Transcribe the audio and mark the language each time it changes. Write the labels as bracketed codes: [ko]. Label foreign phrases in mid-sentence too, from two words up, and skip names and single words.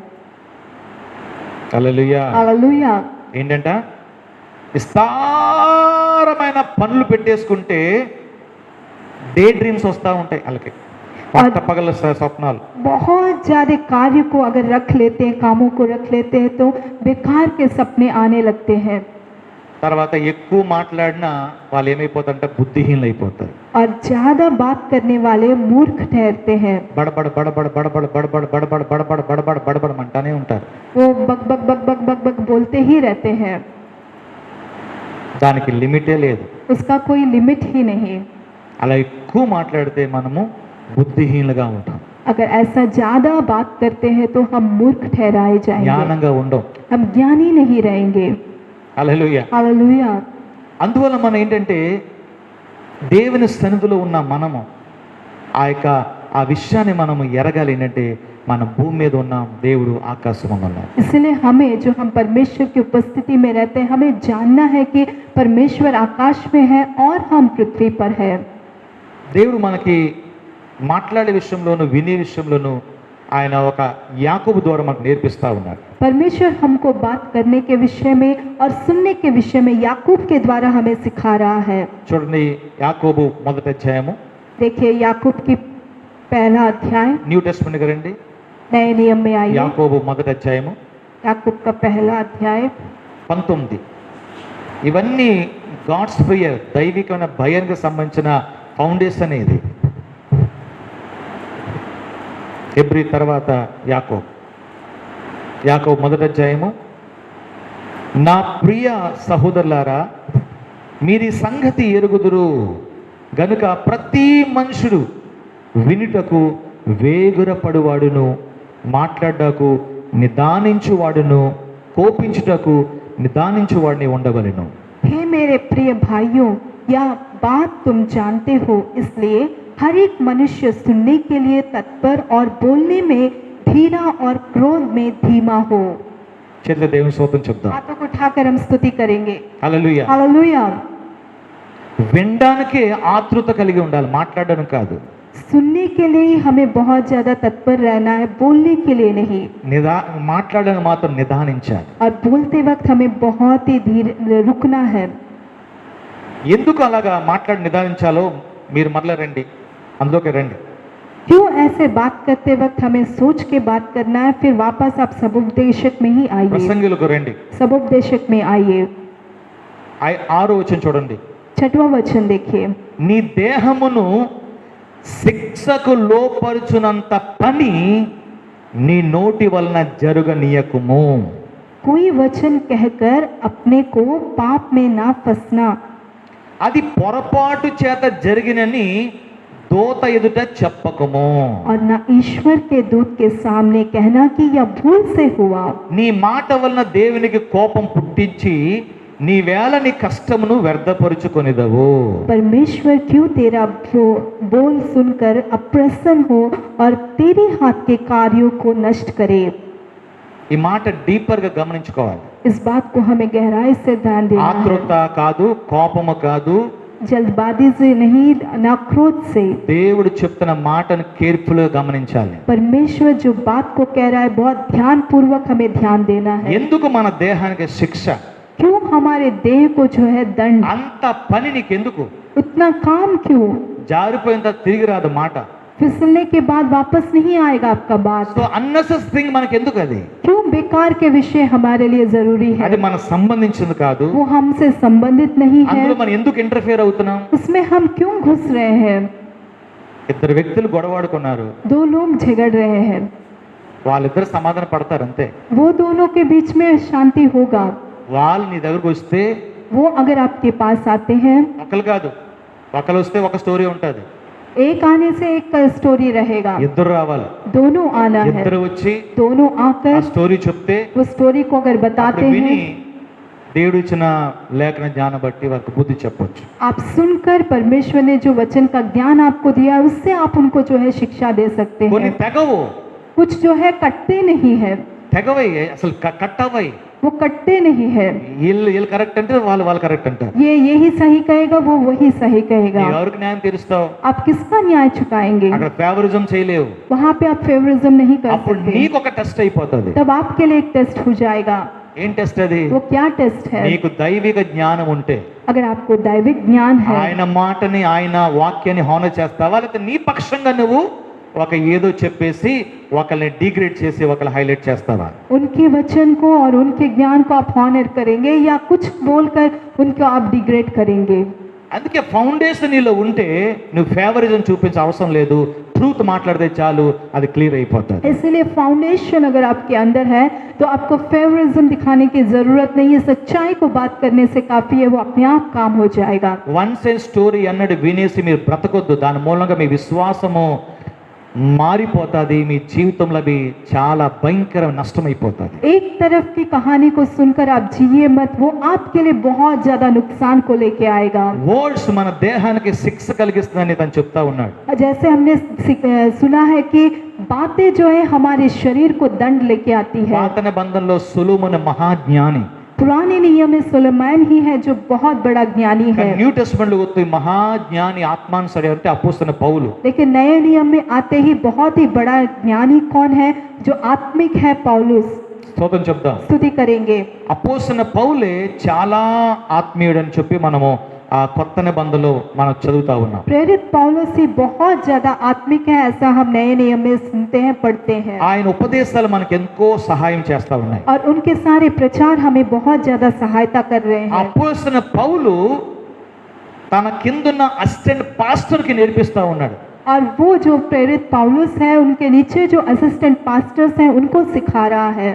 [te] హల్లెలూయా. [hi] हालेलुया। [te] ఏంటంట? విస్తారమైన పనులు పెట్టేసుకుంటే [en] day dreams [te] వస్తూ ఉంటాయి వాళ్ళకి, పగల స్వప్నాలు. [hi] बहुत ज्यादा कार्य को अगर रख लेते हैं, कामों को रख लेते हैं तो बेकार के सपने आने लगते हैं। [te] తర్వాత ఎక్కువ మాట్లాడినా వాళ్ళు ఏమైపోతారంటే బుద్ధిహీనులు అయిపోతారు. [hi] और ज्यादा बात करने वाले मूर्ख ठहरते हैं। [te] బడబడ బడబడ బడబడ బడబడ బడబడ బడబడ బడబడ బడబడ అంటానే ఉంటారు. [hi] वो बक बक बक बक बक बक बोलते ही रहते हैं, [te] దానికి లిమిటే లేదు. [hi] उसका कोई लिमिट ही नहीं। [te] అలా ఎక్కువ మాట్లాడితే మనము బుద్ధిహీనులుగా ఉంటాం, [hi] अगर ऐसा ज्यादा बात करते हैं तो हम मूर्ख ठहराए जाएंगे, [te] జ్ఞానంగా ఉండం. [hi] हम ज्ञानी नहीं रहेंगे। [te] హల్లెలూయా. [hi] हालेलुया। [te] అందువల్ల మనం ఏంటంటే దేవుని సన్నిధిలో ఉన్న మనము ఆ విషయాన్ని మనము ఎరగాలి. ఏంటంటే మన భూమి మీద ఉన్నాం, దేవుడు ఆకాశంలో ఉన్నాం. [hi] इसलिए हमें, जो हम परमेश्वर की उपस्थिति में रहते हैं, हमें जानना है कि परमेश्वर आकाश में है और हम पृथ्वी पर है। [te] దేవుడు మనకి మాట్లాడే విషయంలోను వినే విషయంలోను ఆయన ఒక యాకోబు ద్వారా మనకు నేర్పిస్తా ఉన్నారు. [hi] परमेश्वर हमको बात करने के विषय में और सुनने के विषय में याकूब के द्वारा हमें सिखा रहा है। [te] చూడండి, యాకోబు 1వ అధ్యాయము, [hi] देखिए याकूब की पहला अध्याय, [en] New Testament [te] రండి. [hi] नए नियम में आइए। [te] యాకోబు 1వ అధ్యాయము [hi] याकूब का पहला अध्याय 19. [te] ఇవన్నీ [en] God's fear, [te] దైవికమైన భయానికి సంబంధించిన ఫౌండేషన్ ఇది. హెబ్రీ తర్వాత యాకోబు 1వ అధ్యాయము, నా ప్రియ సహోదరులారా, మీరీ సంగతి ఎరుగుదురు గనుక ప్రతి మనుషుడు వినుటకు వేగురపడువాడును, మాట్లాడటకు నిదానించువాడును, కోపించుటకు నిదానించువాడిని ఉండవలెను. [hi] हे मेरे प्रिय भाइयों, यह बात तुम जानते हो, इसलिए हर एक मनुष्य सुनने के लिए तत्पर और बोलने में धीरा और क्रोध में धीमा हो। [te] చేతుల దేవుని స్తోత్రం చెప్దాం. [hi] हाथों को उठाकर हम स्तुति करेंगे। [te] హల్లెలూయా. [hi] हालेलुया। [te] వినడానికే ఆతృత కలిగి ఉండాలి, మాట్లాడడం కాదు. [hi] सुनने के लिए ही हमें बहुत ज्यादा तत्पर रहना है, बोलने के लिए नहीं। [te] మాట్లాడడం మాత్రం నిదానించాలి. [hi] और बोलते वक्त हमें बहुत ही धीरे रुकना है। [te] ఎందుకు అలాగా మాట్లాడి నిదానించాలో మీరు మరలా రండి, అందులోకి రండి. [hi] क्यों ऐसे बात करते वक्त हमें सोच के बात करना है, फिर वापस आप सबोपदेशक में ही आइए। [te] ప్రసంగిలకు రండి. [hi] सबोपदेशक में आइए। [te] 6వ వచనం చూడండి. [hi] 6वां वचन देखिए। [te] నీ దేహమును శిక్షకు లోపరుచునంత పని నీ నోటి వలన జరుగనీయకుము. [hi] कोई वचन कहकर अपने को पाप में ना फंसना। [te] అది పొరపాటు చేత జరిగినని దూత ఎదుట చెప్పకము. [hi] और ना ईश्वर के दूत के सामने कहना कि यह भूल से हुआ। [te] నీ మాట వలన దేవునికి కోపం పుట్టించి నీ వేళ నీ కష్టమును వ్యర్థపరుచుకొనిదవు. [hi] परमेश्वर क्यों तेरा बोल सुनकर अप्रसन्न हो और तेरे हाथ के कार्यों को नष्ट करे। [te] ఈ మాట డీపర్ గా గమనించుకోవాలి. [hi] इस बात को हमें गहराई से ध्यान देना है। [te] ఆతృత కాదు, కోపము కాదు, [hi] जल्दबाजी से नहीं, ना क्रोध से। [te] దేవుడు చెప్తున్న మాటను కేర్ఫుల్ గా గమనించాలి. [hi] परमेश्वर जो बात को कह रहा है बहुत ध्यान पूर्वक हमें ध्यान देना है। [te] ఎందుకు మన దేహానికి శిక్ష? [hi] क्यों हमारे देह को जो है दंड। [te] అంత పని నీకెందుకు? [hi] उतना काम क्यों। [te] జారిపోయిన తర్వాత తిరిగి రాదు మాట. [hi] फिसलने के बाद वापस नहीं आएगा आपका बात। [en] so unnecessary thing [te] మనకి ఎందుకు? అది [hi] क्यों बेकार के विषय हमारे लिए जरूरी है। [te] అది మనకు సంబంధించింది కాదు. [hi] वो हमसे संबंधित नहीं है। [te] అందులో మనం ఎందుకు ఇంటర్ఫియర్ అవుతున్నాం? [hi] उसमें हम क्यों घुस रहे हैं। [te] ఇద్దరు వ్యక్తులు గొడవాడుకున్నారు, [hi] दो लोग झगड़ रहे हैं, [te] వాళ్ళిద్దరు సమాధాన పడతారు అంతే. [hi] वो दोनों के बीच में शांति होगा। [te] వాళ్ళు నీ దగ్గరకు వస్తే [hi] वो अगर आपके पास आते हैं, [te] ఒకరు కాదు, ఒకరు వస్తే ఒక స్టోరీ ఉంటుంది. [hi] एक आने से एक का स्टोरी रहेगा। [te] ఇద్దరు రావాలి. [hi] दोनों आना है। [te] ఇద్దరు వచ్చి [hi] दोनों [te] ఆ [hi] आकर [te] స్టోరీ చెప్తే [hi] वो स्टोरी को अगर बताते [te] అప్పుడు విని [hi] हैं, [te] దేవుడు ఇచ్చిన లేఖన జ్ఞానం బట్టి వాళ్ళకి బుద్ధి చెప్పొచ్చు. [hi] आप सुनकर परमेश्वर ने जो वचन का ज्ञान आपको दिया है, उससे आप उनको जो है शिक्षा दे सकते [te] కొన్ని [hi] हैं। [te] తెగవు, [hi] कुछ जो है कटते नहीं है, [te] తెగవై అసలు కట్టవై. [hi] वो कटते नहीं है। [te] వీళ్ళు కరెక్ట్ అంటే వాళ్ళు కరెక్ట్ అంటారు. [hi] ये यही सही कहेगा, वो वही सही कहेगा। [te] ఎవరికి న్యాయం తీరుస్తావు? [hi] आप किसका न्याय चुकाएंगे। [te] అక్కడ ఫేవరిజం చేయలేవు. [hi] वहाँ पे आप फेवरिज्म नहीं कर [te] అప్పుడు [hi] सकते। [te] నీకు ఒక టెస్ట్ అయిపోతుంది. [hi] तब आपके लिए एक टेस्ट हो जाएगा। [te] ఏం టెస్ట్ అది? [hi] वो क्या टेस्ट है। [te] నీకు దైవిక జ్ఞానం ఉంటే, [hi] अगर आपको दैविक ज्ञान है, [te] ఆయన మాటని ఆయన వాక్యాన్ని హానర్ చేస్తావా, లేకపోతే నీ పక్షంగా నువ్వు ఒక ఏదో చెప్పేసి ఒకరిని డిగ్రేడ్ చేసి ఒకరిని హైలైట్ చేస్తావా? [hi] उनके वचन को और उनके ज्ञान को आप ऑनर करेंगे या कुछ बोलकर उनको आप डिग्रेड करेंगे। [te] అందుకే ఫౌండేషన్ నీలో ఉంటే నువ్వు ఫేవరిజం చూపించే అవసరం లేదు, ట్రూత్ మాట్లాడితే చాలు, అది క్లియర్ అయిపోతుంది. [hi] इसलिए फाउंडेशन अगर आपके अंदर है तो आपको फेवरिज्म दिखाने की जरूरत नहीं है। सच्चाई को बात करने से काफी है, वो अपने आप काम हो जाएगा। [en] one side story [te] అన్నది వినేసి మీరు బ్రతకొద్దు. దాని మూలంగా మీ విశ్వాసము మారిపోతుంది, మీ జీవితంలో అవి చాలా భయంకర నష్టమైపోతుంది. [hi] एक तरफ की कहानी को सुनकर आप जिए मत, वो आपके लिए बहुत ज्यादा नुकसान को लेके आएगा। [te] వర్డ్స్ మన దేహానికి శిక్ష కలిగిస్తుందని తను చెప్తా ఉన్నాడు. [hi] जैसे हमने सुना है कि बातें जो है हमारे शरीर को दंड लेके आती है। [te] పాత నిబంధనలో సొలొమోను మహాజ్ఞాని, [hi] पुराने नियम में सुलेमान ही है जो बहुत बड़ा ज्ञानी है। [en] New Testament [te] లో వస్తే మహాజ్ఞాని ఆత్మానుసారి అంటే అపోస్తలుడైన పౌలు. [hi] लेकिन नए नियम में आते ही बहुत ही बड़ा ज्ञानी कौन है, जो आत्मिक है, पौलुस। [te] స్తోత్రం చెప్దాం. [hi] स्तुति करेंगे। [te] అపోస్తలుడైన పౌలే చాలా ఆత్మీయుడు అని చెప్పి మనము ఆ కొత్త నిబంధనలో మనం చదువుతా ఉన్నాం. [hi] प्रेरित पौलुस ही बहुत ज्यादा आत्मिक है, ऐसा हम नए नियम में सुनते हैं, पढ़ते हैं। [te] ఆయన ఉపదేశాలు మనకు ఎంతో సహాయం చేస్తా ఉన్నాయి. [hi] और उनके सारे प्रचार हमें बहुत ज्यादा सहायता कर रहे हैं। [te] అపోస్తలుడైన పౌలు తన కిందున్న [en] assistant pastor [te] కి నేర్పిస్తా ఉన్నాడు. [hi] और वो जो प्रेरित पौलुस है, उनके नीचे जो [en] assistant pastors [hi] हैं, उनको सिखा रहा है।